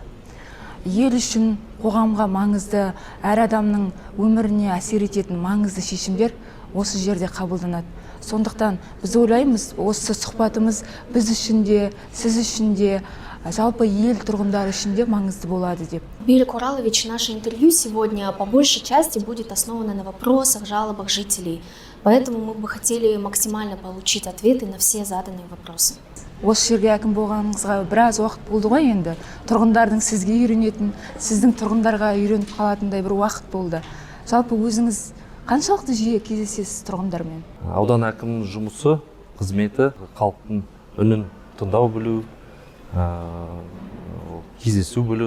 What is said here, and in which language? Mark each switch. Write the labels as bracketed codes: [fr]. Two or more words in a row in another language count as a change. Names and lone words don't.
[kk] Ел үшін қоғамға маңызды, әр адамның өміріне әсер ететін маңызды шешімдер осы жерде қабылданады. Сондықтан біз ойлаймыз, осы сұхбатымыз біз үшін де, сіз үшін де, жалпы ел тұрғындары үшін де маңызды болады деп. [ru] Берік Оралович, наше интервью сегодня по большей части будет основано на вопросах, жалобах жителей. Поэтому мы бы хотели максимально получить ответы на все заданные вопросы. [kk] Осы жерге әкім болғаныңызға біраз уақыт болды ғой енді. Тұрғындардың сізге үйренетін, сіздің тұрғындарға үйреніп қалатындай бір уақыт болды. Жалпы өзіңіз қаншалықты жиі кездесесіз тұрғындармен? Аудан әкімінің жұмысы, қызметі, халықтың үнін тыңдау білу, кездесу білу.